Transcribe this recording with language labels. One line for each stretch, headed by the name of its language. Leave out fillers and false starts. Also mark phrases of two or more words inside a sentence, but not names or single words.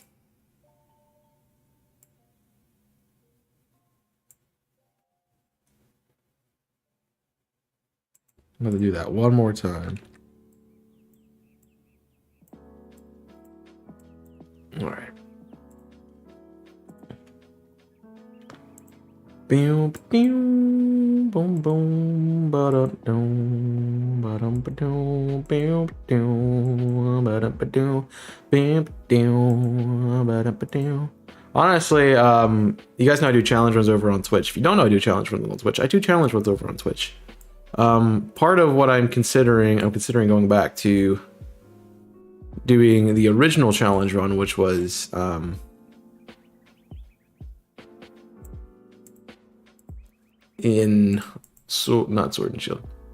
English: I'm gonna do that one more time. All right. Boom, boom, boom, boom, ba-da-dum, ba-dum-ba-dum, boom, boom, ba-dum-ba-dum, boom, boom, ba-dum-ba-dum. Honestly, you guys know I do challenge runs over on Twitch. If you don't know I do challenge runs on Twitch, I do challenge runs over on Twitch. Part of what I'm considering going back to doing the original challenge run, which was in not Sword and Shield.